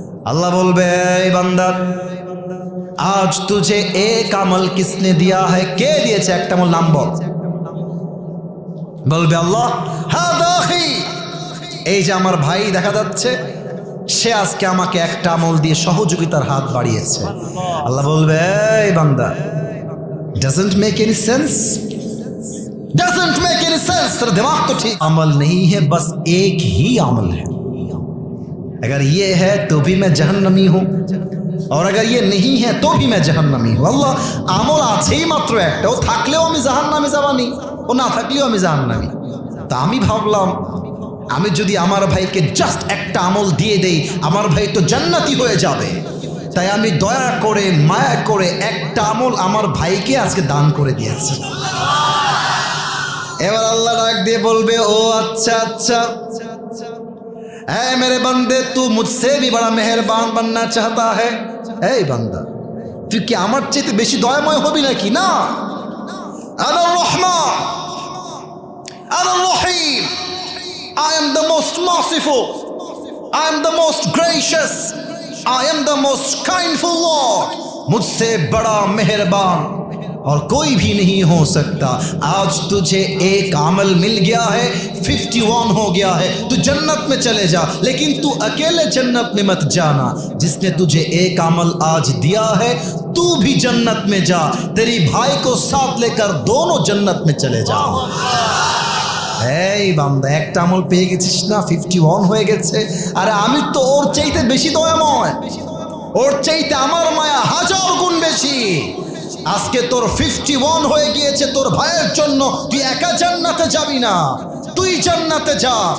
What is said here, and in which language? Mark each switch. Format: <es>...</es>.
<bn>আল্লাহ বলবে এই বান্দা আজ</bn> <hi>তুঝে এক আমল কিসনে দিয়া হ্যায়,</hi> <bn>কে দিয়েছে একটা আমল নাম বল। বলবে আল্লাহ হাদা আখি, এই যে আমার ভাই দেখা যাচ্ছে সে আজকে আমাকে একটা আমল দিয়ে সহযোগিতার হাত বাড়িয়েছে। আল্লাহ বলবে এই বান্দা</bn> <en>doesn't make any sense, doesn't make any sense,</en> <hi>तेरा दिमाग तो ठीक, अमल नहीं है बस एक ही अमल है, अगर ये है तो भी मैं जहन्नमी हूं और अगर ये नहीं है तो भी मैं जहन्नमी हूं।</hi> <bn>আল্লাহ আমল আছেই মাত্র একটা, ও থাকলেও আমি জাহান্নামে যাবানি, ও না থাকলেও আমি জাহান্নামী। তা আমি ভাবলাম আমি যদি আমার ভাইকে জাস্ট একটা আমল দিয়ে দেই আমার ভাই তো জান্নাতি হয়ে যাবে, তাই আমি দয়া করে মায়া করে একটা আমল আমার ভাইকে আজকে দান করে দিয়েছি। এবার আল্লাহ ডাক দিয়ে বলবে, ও আচ্ছা আচ্ছা,</bn> <hi>ऐ मेरे बंदे तू मुझसे भी बड़ा मेहरबान बनना चाहता है।</hi> <bn>এই বান্দা, তুই কি আমার চেয়ে বেশি দয়াময় হবি নাকি?</bn> <en>না,</en> <ar>আনা রহমান, আনা রহিম,</ar> <en>I am the most merciful, I am the most gracious, I am the most kindful Lord,</en> <hi>मुझसे बड़ा मेहरबान और कोई भी नहीं हो सकता। आज तुझे एक अमल मिल गया है, 51 हो गया है, तू जन्नत में चले जा, लेकिन तू अकेले जन्नत में मत जाना। जिसने तुझे एक अमल आज दिया है तू भी जन्नत में जा, तेरी भाई को साथ लेकर दोनों जन्नत में चले जाओ।</hi> <bn>এই বান্দা, একটা আমল পেয়ে গেছিস না, 51 হয়ে গেছে। আরে আমি তো ওর চাইতে বেশি দয়াময়, ওর চাইতে আমার মায়া হাজার গুণ বেশি। আজকে তোর 51 হয়ে গিয়েছে তোর ভাইয়ের জন্য, তুই একা জান্নাতে যাবি না, তুই জান্নাতে যা।</bn>